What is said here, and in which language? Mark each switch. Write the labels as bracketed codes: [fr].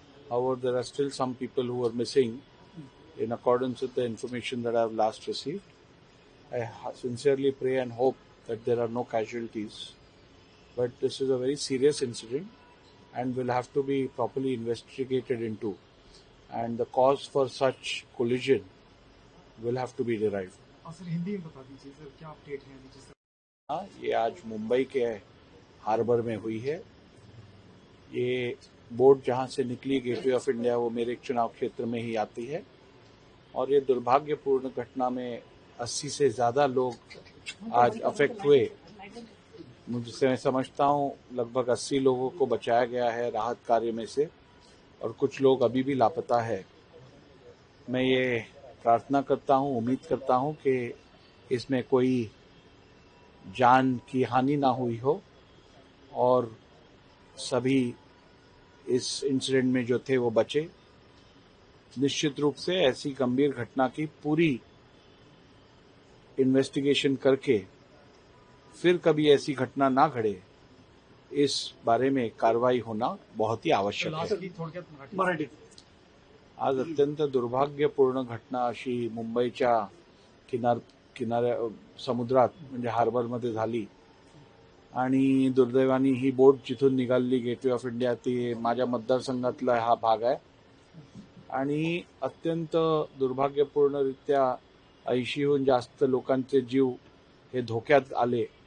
[en] However, there are still some people who are missing in accordance with the information that I have last received. I sincerely pray and hope that there are no casualties. But this is a very serious incident and will have to be properly investigated into. And the cause for such collision will have to be derived. [hi] Sir Hindi में बता दीजिए sir क्या update है? हाँ, ये आज मुंबई के harbour में हुई है. ये बोट जहाँ से निकली गेटवे ऑफ इंडिया वो मेरे चुनाव क्षेत्र में ही आती है और ये दुर्भाग्यपूर्ण घटना में 80 से ज़्यादा लोग आज अफेक्ट हुए. मुझसे मैं समझता हूँ लगभग 80 लोगों को बचाया गया है राहत कार्य में से और कुछ लोग अभी भी लापता है. मैं ये प्रार्थना करता हूँ, उम्मीद करता हूँ कि इसमें कोई जान की हानि ना हुई हो और सभी इस इंसिडेंट में जो थे वो बचे. निश्चित रूप से ऐसी गंभीर घटना की पूरी इन्वेस्टिगेशन करके फिर कभी ऐसी घटना ना घटे इस बारे में कार्रवाई होना बहुत ही आवश्यक है. [mr] आज अत्यंत दुर्भाग्यपूर्ण घटना अशी मुंबईच्या किनाऱ्या समुद्रात म्हणजे हार्बरमध्ये झाली आणि दुर्दैवाने ही बोट जिथून निघाली गेटवे ऑफ इंडिया ती माझ्या मतदारसंघातला हा भाग आहे आणि अत्यंत दुर्भाग्यपूर्णरित्या 80हून जास्त लोकांचे जीव हे धोक्यात आले.